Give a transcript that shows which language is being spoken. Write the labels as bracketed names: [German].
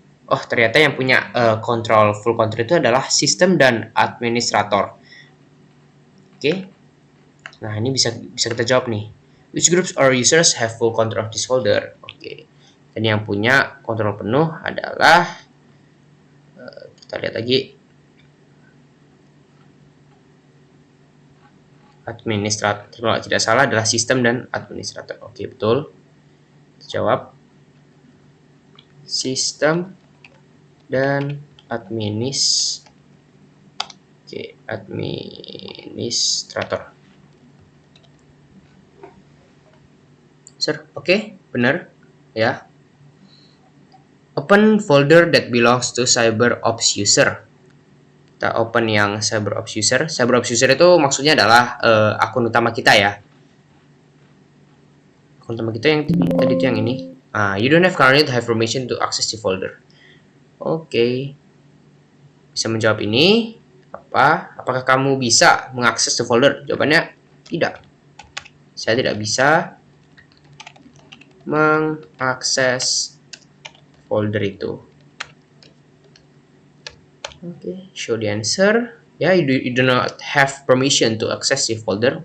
[Indonesian] Oh, ternyata yang punya full control itu adalah sistem dan administrator. Oke. Nah, ini bisa kita jawab nih. [English] Which groups or users have full control of this folder? [Indonesian] Oke. Dan yang punya kontrol penuh adalah kita lihat lagi, administrator. Kalau tidak salah adalah sistem dan administrator. Oke, betul. Kita jawab sistem dan administrator. Oke, benar ya. [English] Open folder that belongs to CyberOps user. [Indonesian] Kita open yang CyberOps user. CyberOps user itu maksudnya adalah akun utama kita ya. Akun utama kita yang tadi itu yang ini. [English] You don't have currently have permission to access the folder. [Indonesian] Oke. Bisa menjawab ini. Apakah kamu bisa mengakses the folder? Jawabannya tidak. Saya tidak bisa mengakses folder itu. [English] Oke, show the answer. Ya, you do not have permission to access the folder.